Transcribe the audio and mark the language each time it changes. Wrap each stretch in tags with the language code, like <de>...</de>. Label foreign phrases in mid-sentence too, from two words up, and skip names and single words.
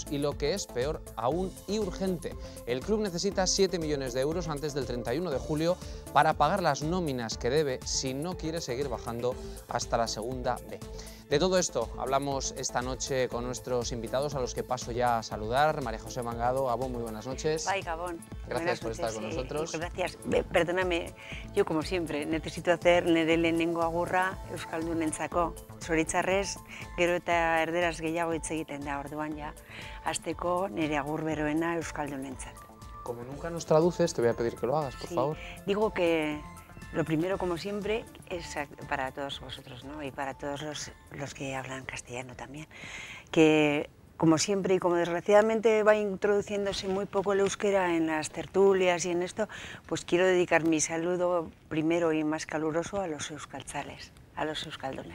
<es>Y lo que es peor aún y urgente, el club necesita 7 millones de euros antes del 31 de julio para pagar las nóminas que debe si no quiere seguir bajando hasta la segunda B. De todo esto hablamos esta noche con nuestros invitados, a los que paso ya a saludar. María José Mangado, Gabón, muy buenas noches.</es> <eu>Bye, Gabón.</eu> <es>Gracias por estar con nosotros. Gracias. Perdóname, yo como siempre necesito hacer</es> <eu>nire lehenengo agurra euskaldunentzako. Zoritxarrez, gero eta erderaz gehiago hitz egiten da, orduan ja, hasteko nire agur beroena euskaldunentzat.</eu> <es>Como nunca nos traduces, te voy a pedir que lo hagas, por favor. Digo que lo primero, como siempre, es para todos vosotros, ¿no? Y para todos los que hablan castellano también, que como siempre y como desgraciadamente va introduciéndose muy poco el euskera en las tertulias y en esto, pues quiero dedicar mi saludo primero y más caluroso a los euskaltzales, a los euskaldones.</es>